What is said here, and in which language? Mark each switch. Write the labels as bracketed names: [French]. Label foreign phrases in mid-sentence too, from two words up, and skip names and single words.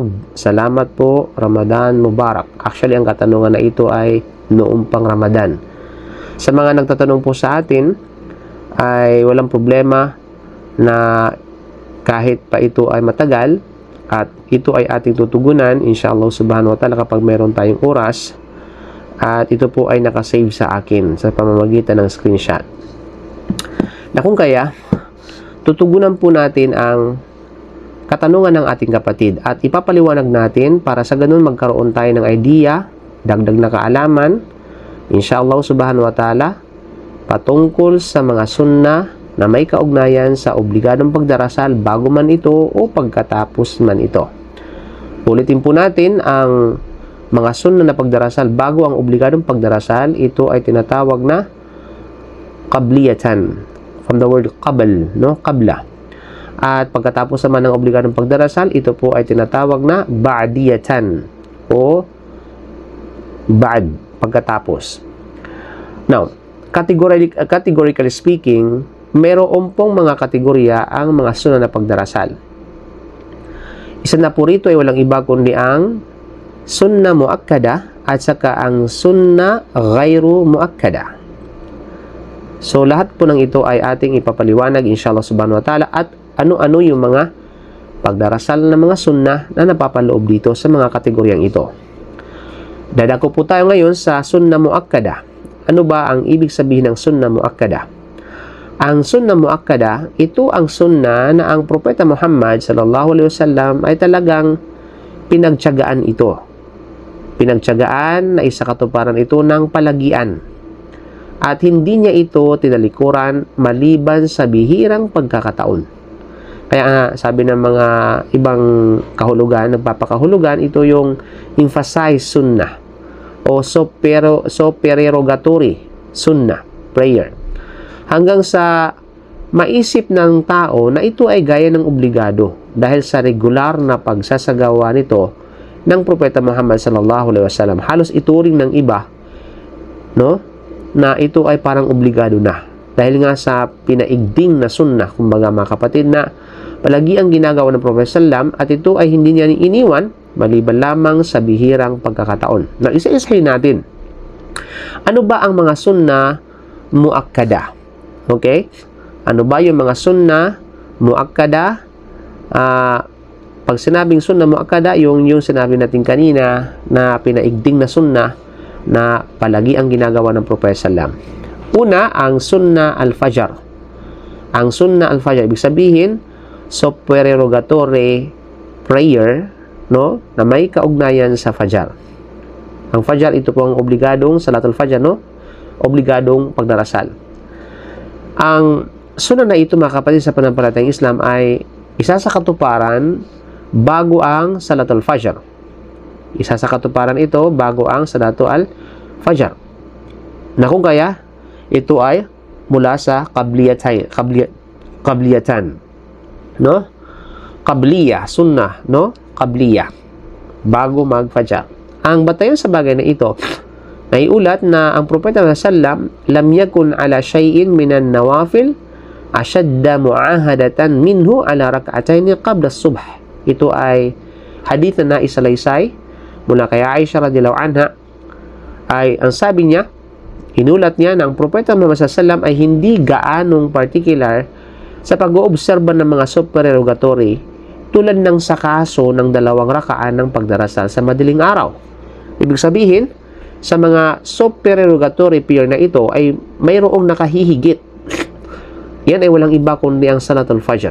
[Filipino] Salamat po, [Arabic] رمضان مبارك. [Filipino] Actually, ang katanungan na ito ay noong pang Ramadan. Sa mga nagtatanong po sa atin, ay walang problema na kahit pa ito ay matagal at ito ay ating tutugunan, [Arabic] إن شاء الله سبحانه وتعالى, [Filipino] kapag meron tayong oras, at ito po ay nakasave sa akin sa pamamagitan ng screenshot. Na kung kaya, tutugunan po natin ang katanungan ng ating kapatid at ipapaliwanag natin para sa ganun magkaroon tayo ng idea, dagdag na kaalaman, [Arabic] إن شاء الله سبحانه وتعالى, [Filipino] patungkol sa mga sunnah na may kaugnayan sa obligadong pagdarasal bago man ito o pagkatapos man ito. Ulitin po natin ang mga sunnah na pagdarasal bago ang obligadong pagdarasal. Ito ay tinatawag na qabliyatan. [English] From the word qabl, no? Qabla. [Filipino] At pagkatapos naman ng obligadong pagdarasal, ito po ay tinatawag na ba'diyatan o ba'd, pagkatapos. [English] Now, categorically speaking, [Filipino] meron pong mga kategorya ang mga sunnah na pagdarasal. Isa na po rito ay walang iba kundi ang [Arabic] سنة مؤكدة [Filipino] at saka ang [Arabic] سنة غير مؤكدة. [Filipino] So, lahat po ng ito ay ating ipapaliwanag [Arabic] إن شاء الله سبحانه وتعالى [Filipino] at ano-ano yung mga pagdarasal na mga sunnah na napapaloob dito sa mga kategoryang ito. Dadako po tayo ngayon sa [Arabic] سنة مؤكدة. [Filipino] Ano ba ang ibig sabihin ng [Arabic] سنة مؤكدة? [Filipino] Ang [Arabic] سنة مؤكدة, [Filipino] ito ang sunnah na ang Propeta Muhammad [Arabic] صلى الله عليه وسلم [Filipino] ay talagang pinagtiyagaan ito. Pinagtiyagaan na isakatuparan ito ng palagian. At hindi niya ito tinalikuran maliban sa bihirang pagkakataon. Kaya sabi ng mga ibang kahulugan, nagpapakahulugan, ito yung [English] emphasize sunnah [Filipino] o [English] supererogatory sunnah, prayer. [Filipino] Hanggang sa maisip ng tao na ito ay gaya ng obligado dahil sa regular na pagsasagawa nito ng Propeta Muhammad [Arabic] صلى الله عليه وسلم. [Filipino] Halos ituring ng iba, no, na ito ay parang obligado na. Dahil nga sa pinaigding na sunnah, kumbaga mga kapatid, na palagi ang ginagawa ng Prophet sallam at ito ay hindi niya iniwan maliban lamang sa bihirang pagkakataon. Na isa-isahin natin. Ano ba ang mga [Arabic] سنة مؤكدة? [Filipino] Okay? Ano ba yung mga [Arabic] سنة مؤكدة? [Filipino] Pag sinabing [Arabic] سنة مؤكدة, [Filipino] yung sinabi natin kanina na pinaigding na sunnah na palagi ang ginagawa ng Prophet sallam. Una, ang [Arabic] سنة الفجر. [Filipino] Ang [Arabic] سنة الفجر, [Filipino] ibig sabihin, [English] supererogatory prayer, [Filipino] no, na may kaugnayan sa fajr. Ang fajr, ito po ang obligadong [Arabic] صلاة الفجر, [Filipino] no, obligadong pagdarasal. Ang sunnah na ito, mga kapatid, sa panampalatayang Islam ay isa sa katuparan bago ang [Arabic] صلاة الفجر. [Filipino] Isa sa katuparan ito bago ang [Arabic] صلاة الفجر. [Filipino] Na kung kaya, ito ay mula sa qabliyatan. No? Qabliya, sunnah, no? Qabliya. Bago mag-fajr. Ang batayon sa bagay na ito, naiulat na ang Propeta sallam [Arabic] لم يكن على شيء من النوافل أشد معاهدة منه على ركعتين قبل الصبح. [Filipino] Ito ay hadith na naisalaysay mula kay Aisha [Arabic] رضي الله عنها, [Filipino] ay ang sabi niya, inulat niya na ang Propeta Muhammad [Arabic] صلى الله عليه وسلم [Filipino] ay hindi gaanong particular sa pag-oobserba ng mga supererogatory tulad ng sa kaso ng 2 rakaan ng pagdarasal sa madaling araw. Ibig sabihin, sa mga [English] supererogatory prayer [Filipino] na ito ay mayroong nakahihigit. Yan ay walang iba kundi ang [Arabic] صلاة الفجر.